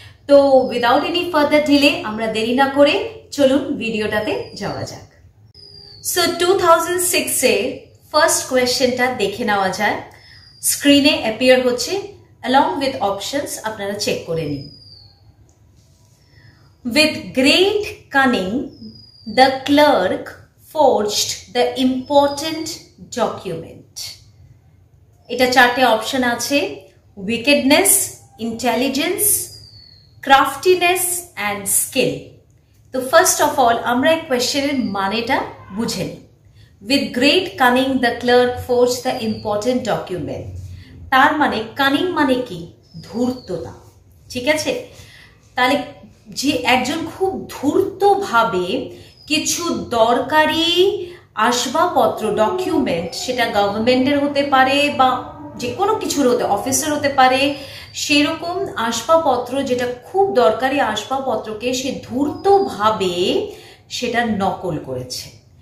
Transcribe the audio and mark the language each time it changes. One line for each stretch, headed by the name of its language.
Bangla: তো
English: without any further delay
Bangla: আমরা দেরি না করে চলুন ভিডিওটাতে যাওয়া যাক। সো 2006 এর ফার্স্ট কোয়েশ্চেনটা দেখে নেওয়া যায়। স্ক্রিনে অ্যাপিয়ার হচ্ছে,
English: along with options
Bangla: আপনারা চেক করে নিন।
English: With great cunning, the clerk forged the important document.
Bangla: এটা চারটে অপশন আছে:
English: wickedness, intelligence, craftiness and skill.
Bangla: তো ফার্স্ট অফ অল আমরা এই কোয়েশ্চেনের মানেটা বুঝে নিই।
English: With great cunning, the clerk forged the important document.
Bangla: তার মানে কানিং মানে কি? ধূর্ততা। ঠিক আছে, তাহলে যে একজন খুব ধূর্তভাবে কিছু দরকারি আসবাবপত্র, ডকুমেন্ট, সেটা গভর্নমেন্টের হতে পারে বা যে কোনো কিছুর হতে, অফিসের হতে পারে, সেরকম আসবাবপত্র যেটা খুব দরকারি আসবাবপত্রকে সে ধূর্তভাবে সেটা নকল করেছে।